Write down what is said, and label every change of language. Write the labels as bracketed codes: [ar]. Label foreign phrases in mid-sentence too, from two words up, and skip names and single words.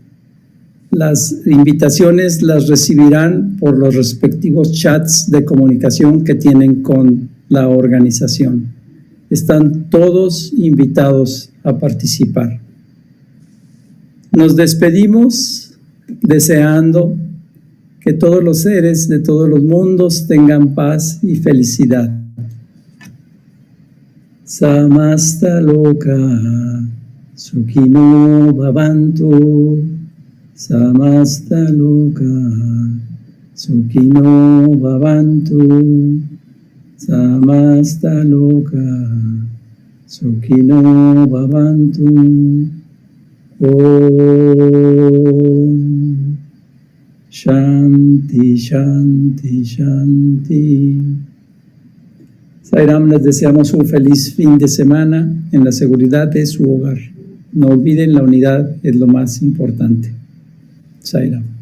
[es] Las invitaciones las recibirán por los respectivos chats de comunicación que tienen con la organización. Están todos invitados a participar. Nos despedimos deseando que todos los seres de todos los mundos tengan paz y felicidad. [sa] Samasta loka sukhino bhavantu. Samasta loka sukhino bhavantu. Samasta loka sukhino bhavantu. Om Shanti, Shanti, Shanti. [es] Sairam, les deseamos un feliz fin de semana en la seguridad de su hogar. No olviden, la unidad es lo más importante. Sairam.